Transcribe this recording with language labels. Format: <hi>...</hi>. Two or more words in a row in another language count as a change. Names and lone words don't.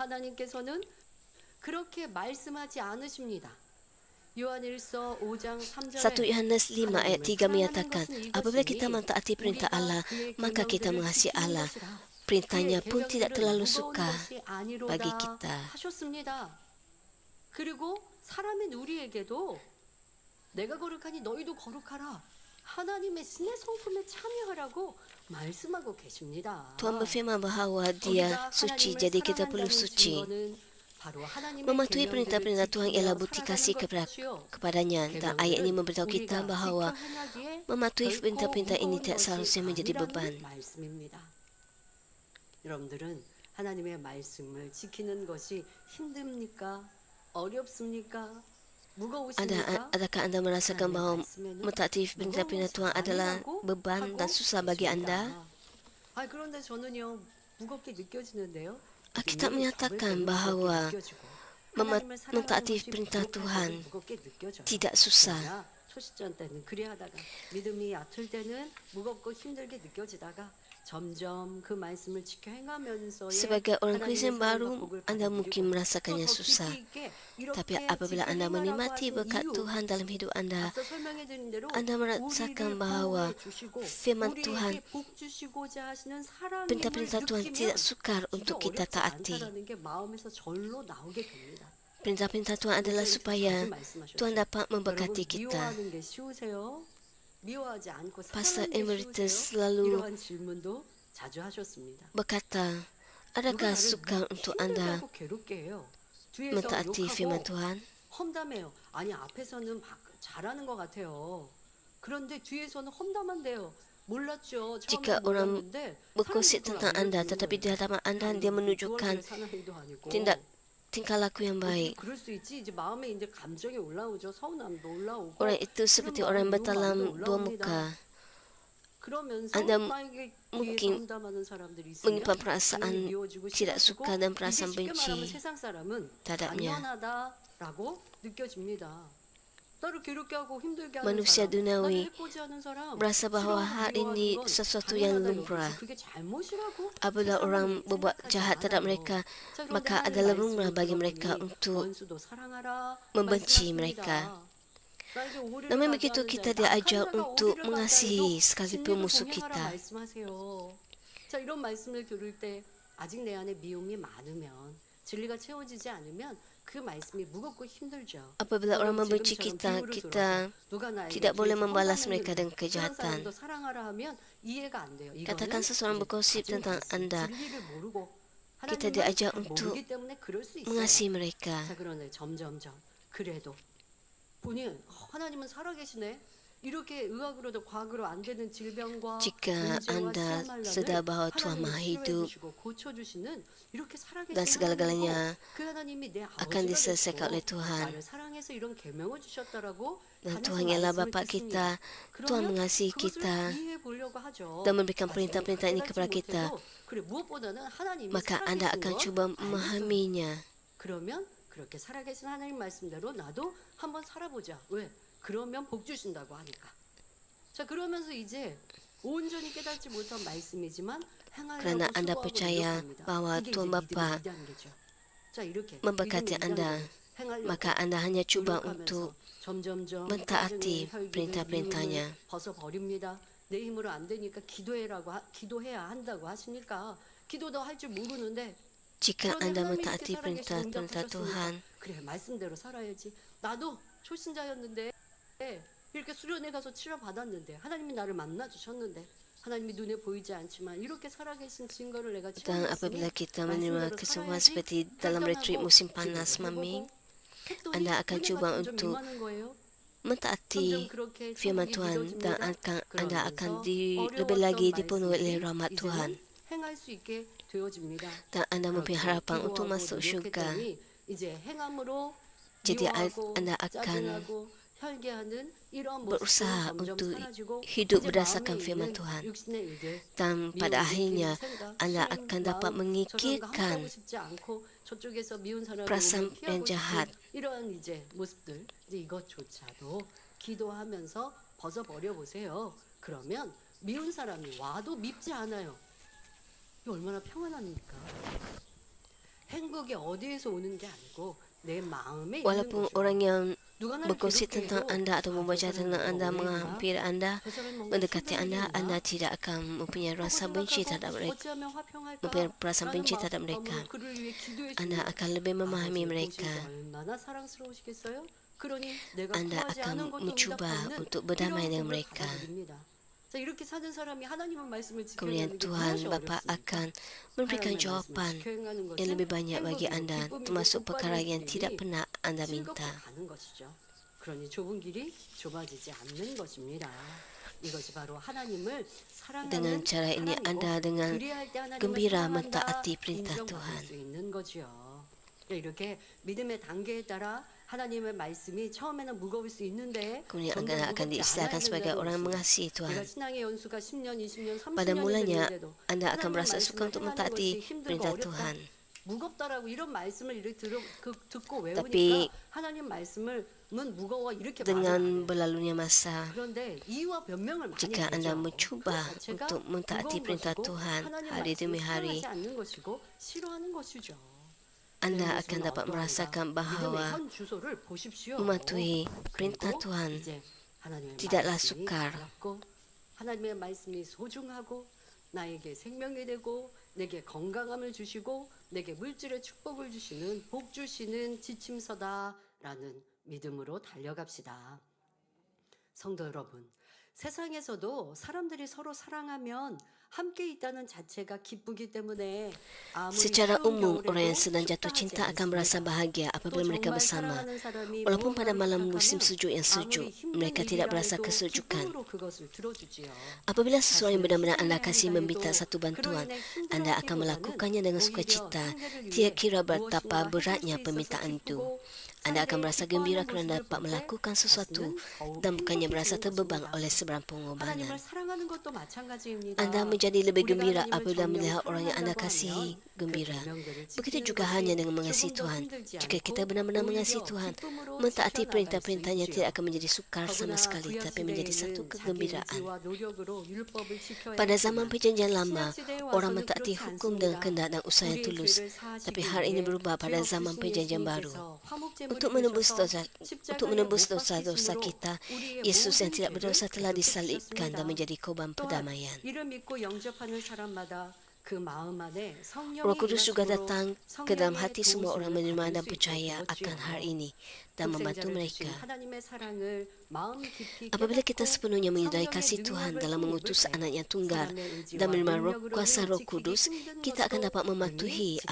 <ms>1 Yohanes 5 ayat 3 menyatakan, apabila kita mentaati perintah Allah, maka kita mengasihi Allah. Perintahnya pun tidak terlalu suka bagi kita.</ms> <ko>그리고 사람인 우리에게도 내가 거룩하니 너희도 거룩하라. 하나님의 신의 성품에 참여하라고 말씀하고 계십니다.</ko> <ms>Tuhan berfirman bahawa Dia suci, jadi kita perlu suci. Mematuhi perintah-perintah Tuhan ialah bukti kasih kepadanya. Dan ayat ini memberitahu kita bahawa mematuhi perintah-perintah ini tidak seharusnya menjadi beban.</ms> <ko>여러분들은 하나님의 말씀을 지키는 것이 힘듭니까? 어렵습니까? 무거우십니까?</ko> <ms>Adakah anda merasakan bahawa mentaati perintah-perintah Tuhan adalah beban dan susah bagi anda?</ms> <ko>그런데 저는요 무겁게 느껴지는데요.</ko> <ms>Alkitab menyatakan bahawa mentaati perintah Tuhan tidak susah.</ms> <ko>초시전 때는 그리하다가 믿음이 얕을 때는 무겁고 힘들게 느껴지다가 점점 그 말씀을 지켜 행하면서</ko> <ms>Sebagai orang Kristen baru, anda mungkin merasakannya susah. Tapi apabila anda menikmati berkat Tuhan dalam hidup anda merasakan bahawa firman Tuhan, perintah-perintah Tuhan tidak sukar untuk kita taati. Perintah-perintah Tuhan adalah supaya Tuhan dapat memberkati kita. Pastor Emeritus selalu berkata, adakah sukar untuk anda mentaati firman Tuhan?</ms> <ko>험담해요. 아니 앞에서는 막 잘하는 것 같아요. 그런데 뒤에서는 험담한데요. 몰랐죠.</ko> <ms>Jika orang berkongsi tentang anda, tetapi di hadapan anda dia menunjukkan tingkah laku yang baik.</ms> <ko>그럴 수 있지. 이제 마음에 이제 감정이 올라오죠. 서운함도 올라오고.</ko> <ms>Orang itu seperti orang berdalam dua muka.</ms> <ko>그러면서</ko> <ms>Anda</ms> <ko>나에게</ko> <ms>mungkin</ms> <ko>험담하는 사람들이 있으면</ko> <ms>menyimpan perasaan tidak suka dan perasaan benci</ms> <ko>세상 사람은</ko> <ms>terhadapnya.</ms> <ko>당연하다라고 느껴집니다. 나를 괴롭게 하고 힘들게 하는</ko> <ms>Manusia</ms> <ko>사람,</ko> <ms>duniawi</ms> <ko>나를 해코지 하는 사람,</ko> <ms>merasa bahawa hal ini</ms> <ko>싫어하는 건</ko> <ms>sesuatu yang</ms> <ko>당연하다는</ko> <ms>lumrah.</ms> <ko>거지. 그게 잘못이라고</ko> <ms>Apabila orang berbuat jahat terhadap mereka, maka adalah lumrah bagi mereka untuk</ms> <ko>원수도 사랑하라</ko> <ms>membenci mereka. Namun begitu kita diajar untuk mengasihi sekalipun musuh kita.</ms> <ko>자, 이런 말씀을 들을 때 아직 내 안에 미움이 많으면 진리가 채워지지 않으면 그 말씀이 무겁고 힘들죠.</ko> <ms>Apabila orang membenci kita, kita tidak boleh membalas mereka dengan kejahatan. Katakan seseorang bergosip tentang anda, kita diajar untuk mengasihi mereka.</ms> <ko>자, 그러네 점점점 그래도 보니 하나님은 살아계시네. 이렇게 의학으로도 과학으로 안 되는 질병과</ko> <ms>Jika anda sedar bahawa Tuhan Maha Hidup</ms> <ko>고쳐주시는 이렇게 살아계신</ko> <ms>dan segala-galanya</ms> <ko>그 하나님이 내</ko> <ms>akan diselesaikan oleh Tuhan.</ms> <ko>나를 사랑해서 이런 계명을 주셨다라고</ko> <ms>Dan Tuhan ialah Bapa kita, Tuhan mengasihi kita dan memberikan perintah-perintah ini kepada kita. Maka anda akan cuba memahaminya.</ms> <ko>그러면 그렇게 살아계신 하나님 말씀대로 나도 한번 살아보자. 왜? 그러면 복 주신다고 하니까. 자, 그러면서 이제 온전히 깨닫지 못한 말씀이지만</ko> <ms>Kerana</ms> <ko>행하려고</ko> <ms>anda</ms> <ko>수고하고</ko> <ms>percaya</ms> <ko>노력합니다.</ko> <ms>bahawa</ms> <ko>이게</ko> <ms>Tuhan</ms> <ko>이제</ko> <ms>Bapa</ms> <ko>믿음의 위대한 거죠. 자, 이렇게</ko> <ms>memberkati</ms> <ko>믿음의</ko> <ms>anda,</ms> <ko>위대한 거죠. 행하려고</ko> <ms>maka anda hanya cuba</ms> <ko>노력하면서</ko> <ms>untuk</ms> <ko>점점점</ko> <ms>mentaati</ms> <ko>나중에 혈기를,</ko> <ms>perintah-perintahnya.</ms> <ko>미움을 벗어버립니다. 내 힘으로 안 되니까 기도해야 한다고 하시니까 기도도 할 줄 모르는데</ko> <ms>Jika anda mentaati perintah-perintah Tuhan,</ms> <ko>그래 말씀대로 살아야지. 나도 초신자였는데 이렇게 수련회 가서 치료 받았는데 하나님이 나를 만나 주셨는데 하나님이 눈에 보이지 않지만 이렇게 살아계신 증거를 내가</ko> <ms>dan apabila kita menerima kesembuhan seperti dalam retreat musim panas Mami, anda akan cuba untuk mentaati firman Tuhan dan anda akan lebih lagi dipenuhi oleh rahmat Tuhan.</ms> <ko>행할 수 있게 되어집니다.</ko> <ms>Dan anda mempunyai harapan untuk masuk syurga.</ms> <ko>이제 행함으로</ko> <ms>Jadi</ms> <ko>미워하고</ko> <ms>anda akan</ms> <ko>짜증나고 혈기하는 이런</ko> <ms>berusaha</ms> <ko>모습도 점점</ko> <ms>untuk</ms> <ko>사라지고</ko> <ms>hidup</ms> <ko>이제</ko> <ms>berdasarkan</ms> <ko>마음에</ko> <ms>firman</ms> <ko>있는</ko> <ms>Tuhan.</ms> <ko>육신의 일들,</ko> <ms>Dan pada</ms> <ko>미움,</ko> <ms>akhirnya</ms> <ko>생각,</ko> <ms>anda</ms> <ko>싫은</ko> <ms>akan dapat</ms> <ko>마음,</ko> <ms>mengikirkan</ms> <ko>저런 거 함께하고 싶지 않고 저쪽에서 미운 사람을</ko> <ms>perasaan</ms> <ko>보면</ko> <ms>yang</ms> <ko>피하고</ko> <ms>jahat.</ms> <ko>싶은 이런 이제 모습들 이제 이것조차도 기도하면서 벗어버려 보세요. 그러면 미운 사람이 와도 밉지 않아요. 이거 얼마나 평안합니까? 행복이 어디에서 오는 게 아니고 내 마음에 있는</ko> <ms>Walaupun</ms> <ko>거죠.</ko> <ms>orang yang</ms> <ko>누가 나를</ko> <ms>berkongsi</ms> <ko>괴롭게</ko> <ms>tentang</ms> <ko>해도</ko> <ms>anda atau membaca tentang anda, menghampiri anda,</ms> <ko>저 사람이 뭔가</ko> <ms>mendekati anda,</ms> <ko>힘들게</ko> <ms>anda tidak akan mempunyai rasa benci terhadap mereka,</ms> <ko>어찌하면 화평할까?</ko> <ms>mempunyai perasaan benci</ms> <ko>라는</ko> <ms>terhadap mereka.</ms> <ko>마음으로 그를 위해 기도해</ko> <ms>Anda</ms> <ko>주는</ko> <ms>akan lebih memahami</ms> <ko>아버지의</ko> <ms>mereka.</ms> <ko>보시기 얼마나 사랑스러우시겠어요? 그러니 내가</ko> <ms>Anda</ms> <ko>구하지</ko> <ms>akan</ms> <ko>않은 것도</ko> <ms>mencuba</ms> <ko>응답받는</ko> <ms>untuk berdamai</ms> <ko>이런</ko> <ms>dengan</ms> <ko>복을</ko> <ms>mereka.</ms> <ko>받아들입니다. 자, 이렇게 사는 사람이 하나님의 말씀을</ko> <ms>Kemudian</ms> <ko>지켜내는 게</ko> <ms>Tuhan</ms> <ko>무엇이</ko> <ms>Bapa</ms> <ko>어렵습니까?</ko> <ms>akan memberikan</ms> <ko>하나님의 말씀을</ko> <ms>jawapan</ms> <ko>지켜행하는</ko> <ms>yang</ms> <ko>것은</ko> <ms>lebih banyak bagi</ms> <ko>행복이고</ko> <ms>anda,</ms> <ko>기쁨이고</ko> <ms>termasuk</ms> <ko>복</ko> <ms>perkara</ms> <ko>받는</ko> <ms>yang tidak</ms> <ko>길이</ko> <ms>pernah anda</ms> <ko>즐겁게</ko> <ms>minta.</ms> <ko>가는 것이죠. 그러니 좁은 길이 좁아지지 않는 것입니다. 이것이 바로 하나님을</ko> <ms>Dengan</ms> <ko>사랑하는</ko> <ms>cara ini anda</ms> <ko>사랑이고</ko> <ms>dengan</ms> <ko>그리할 때 하나님을</ko> <ms>gembira</ms> <ko>사랑한다</ko> <ms>mentaati perintah</ms> <ko>인정받을</ko> <ms>Tuhan.</ms> <ko>수 있는 거지요. 이렇게 믿음의 단계에 따라 하나님의 말씀이 처음에는 무거울 수 있는데</ko> <ms>Kemudian</ms> <ko>점점</ko> <ms>anda akan</ms> <ko>무겁지</ko> <ms>diistilahkan</ms> <ko>않아야</ko> <ms>sebagai</ms> <ko>된다는</ko> <ms>orang yang</ms> <ko>것입니다.</ko> <ms>mengasihi</ms> <ko>내가</ko> <ms>Tuhan.</ms> <ko>신앙의 연수가 10년, 20년,</ko> <ms>Pada</ms> <ko>30년이</ko> <ms>mulanya</ms> <ko>됐는데도</ko> <ms>anda akan</ms> <ko>하나님의</ko> <ms>merasa</ms> <ko>말씀을</ko> <ms>suka untuk</ms> <ko>행하는</ko> <ms>mentaati</ms> <ko>것이 힘들고</ko> <ms>perintah</ms> <ko>어렵다.</ko> <ms>Tuhan.</ms> <ko>무겁다라고 이런 말씀을 이렇게 듣고 외우니까</ko> <ms>Tapi</ms> <ko>하나님 말씀은 무거워 이렇게 말을 안</ko> <ms>dengan</ms> <ko>해요.</ko> <ms>berlalunya masa,</ms> <ko>그런데 이유와 변명을 많이</ko> <ms>jika anda</ms> <ko>되죠.</ko> <ms>mencuba</ms> <ko>그 자체가</ko> <ms>untuk mentaati</ms> <ko>무거운</ko> <ms>perintah</ms> <ko>것이고</ko> <ms>Tuhan</ms> <ko>하나님</ko> <ms>hari demi</ms> <ko>말씀을</ko> <ms>hari,</ms> <ko>사랑하지 않는 것이고 싫어하는 것이죠.</ko> <ms>anda</ms> <ko>내</ko> <ms>akan</ms> <ko>모습은</ko> <ms>dapat</ms> <ko>어떠한가?</ko> <ms>merasakan</ms> <ko>믿음의</ko> <ms>bahawa</ms> <ko>현 주소를 보십시오.</ko> <ms>mematuhi perintah</ms> <ko>그리고</ko> <ms>Tuhan</ms> <ko>이제 하나님의</ko> <ms>tidaklah</ms> <ko>말씀이</ko> <ms>sukar.</ms> <ko>가깝고 하나님의 말씀이 소중하고 나에게 생명이 되고 내게 건강함을 주시고 내게 물질의 축복을 주시는 복 주시는 지침서다라는 믿음으로 달려갑시다. 성도 여러분, 세상에서도 사람들이 서로 사랑하면 함께 있다는 자체가 기쁘기 때문에 아무리</ko> <ms>Secara</ms> <ko>추운</ko> <ms>umum, orang yang</ms> <ko>겨울에도</ko> <ms>sedang jatuh</ms> <ko>춥다 하지</ko> <ms>cinta akan merasa</ms> <ko>않습니다.</ko> <ms>bahagia</ms> <ko>또</ko> <ms>apabila mereka</ms> <ko>정말</ko> <ms>bersama.</ms> <ko>사랑하는 사람이</ko> <ms>Walaupun pada</ms> <ko>무언가를</ko> <ms>malam musim</ms> <ko>부탁하면</ko> <ms>sejuk yang sejuk,</ms> <ko>아무리 힘든</ko> <ms>mereka tidak</ms> <ko>일이라</ko> <ms>merasa</ms> <ko>해도</ko> <ms>kesejukan.</ms> <ko>기쁨으로 그것을 들어주지요.</ko> <ms>Apabila seseorang yang</ms> <ko>자신을</ko> <ms>benar-benar anda</ms> <ko>희생해야</ko> <ms>kasih</ms> <ko>한다</ko> <ms>meminta</ms> <ko>해도</ko> <ms>satu bantuan,</ms> <ko>그로 인해</ko> <ms>anda akan</ms> <ko>힘들어하기보다는</ko> <ms>melakukannya dengan</ms> <ko>오히려</ko> <ms>sukacita.</ms> <ko>상대를 위해</ko> <ms>Tidak kira betapa</ms> <ko>무엇인가 해줄</ko> <ms>beratnya</ms> <ko>수 있어서</ko> <ms>permintaan itu.</ms> <ko>기쁘고</ko> <ms>Anda akan</ms> <ko>상대의</ko> <ms>merasa</ms> <ko>기뻐하는</ko> <ms>gembira kerana</ms> <ko>모습을</ko> <ms>dapat</ms> <ko>볼 때</ko> <ms>melakukan sesuatu</ms> <ko>자신은 더욱</ko> <ms>dan bukannya merasa</ms> <ko>행복해지는</ko> <ms>terbeban</ms> <ko>것입니다.</ko> <ms>oleh seberang</ms> <ko>하나님을</ko> <ms>pengorbanan.</ms> <ko>사랑하는 것도 마찬가지입니다.</ko> <ms>Anda menjadi lebih</ms> <ko>우리가</ko> <ms>gembira</ms> <ko>하나님을</ko> <ms>apabila</ms> <ko>정녕</ko> <ms>melihat orang yang anda</ms> <ko>사랑한다고</ko> <ms>kasihi</ms> <ko>하면 그</ko> <ms>gembira.</ms> <ko>계명들을</ko> <ms>Begitu</ms> <ko>지키는</ko> <ms>juga</ms> <ko>것이</ko> <ms>hanya dengan</ms> <ko>조금</ko> <ms>mengasihi</ms> <ko>더</ko> <ms>Tuhan.</ms> <ko>힘들지</ko> <ms>Jika kita</ms> <ko>않고</ko> <ms>benar-benar</ms> <ko>오히려</ko> <ms>mengasihi Tuhan,</ms> <ko>기쁨으로</ko> <ms>mentaati</ms> <ko>지켜나갈</ko> <ms>perintah-perintahnya</ms> <ko>수</ko> <ms>tidak</ms> <ko>있지요.</ko> <ms>akan menjadi sukar sama</ms> <ko>더구나</ko> <ms>sekali,</ms> <ko>구약</ko> <ms>tapi menjadi satu</ms> <ko>시대에는 자기</ko> <ms>kegembiraan.</ms> <ko>의지와 노력으로 율법을 지켜야</ko> <ms>Pada zaman</ms> <ko>했지만</ko> <ms>perjanjian lama,</ms> <ko>신약 시대에</ko> <ms>orang</ms> <ko>와서는</ko> <ms>mentaati</ms> <ko>그렇지</ko> <ms>hukum dengan</ms> <ko>않습니다.</ko> <ms>kehendak dan usaha yang</ms> <ko>우리의</ko> <ms>tulus.</ms> <ko>죄를 사하시기</ko> <ms>Tapi hal ini</ms> <ko>위해</ko> <ms>berubah pada</ms> <ko>죄</ko> <ms>zaman</ms> <ko>없으신</ko> <ms>perjanjian baru.</ms> <ko>예수님께서 화목제물이</ko> <ms>Untuk menebus</ms> <ko>되셔서</ko> <ms>dosa,</ms> <ko>십자가에</ko> <ms>untuk menebus</ms> <ko>못</ko> <ms>dosa-dosa</ms> <ko>박히심으로</ko> <ms>kita,</ms> <ko>우리의</ko> <ms>Yesus yang</ms> <ko>모든</ko> <ms>tidak</ms> <ko>죄를</ko> <ms>berdosa telah</ms> <ko>대속해</ko> <ms>disalibkan dan</ms> <ko>주셨습니다.</ko> <ms>menjadi korban</ms> <ko>또한</ko> <ms>perdamaian.</ms> <ko>이를 믿고 영접하는 사람마다 그 마음 안에 성령이</ko> <ms>Roh Kudus juga</ms> <ko>일하심으로</ko> <ms>datang ke dalam</ms> <ko>성령의</ko> <ms>hati semua orang</ms> <ko>도우심을</ko> <ms>menerima</ms> <ko>받을</ko> <ms>dan</ms> <ko>수 있게</ko> <ms>percaya akan hal</ms> <ko>되었지요.</ko> <ms>ini dan membantu</ms> <ko>독생자를</ko> <ms>mereka.</ms> <ko>주신 하나님의 사랑을 마음 깊이</ko> <ms>Apabila kita</ms> <ko>깨닫고</ko> <ms>sepenuhnya menyadari</ms> <ko>성령의</ko> <ms>kasih Tuhan</ms> <ko>능력을</ko> <ms>dalam</ms> <ko>힘입을</ko> <ms>mengutus</ms> <ko>때</ko> <ms>anaknya tunggal</ms> <ko>사람의 의지와</ko> <ms>dan menerima</ms> <ko>능력으로는</ko> <ms>kuasa Roh</ms> <ko>지키기</ko> <ms>Kudus,</ms> <ko>힘든</ko> <ms>kita akan</ms> <ko>것도</ko> <ms>dapat</ms> <ko>능히</ko> <ms>mematuhi apa</ms>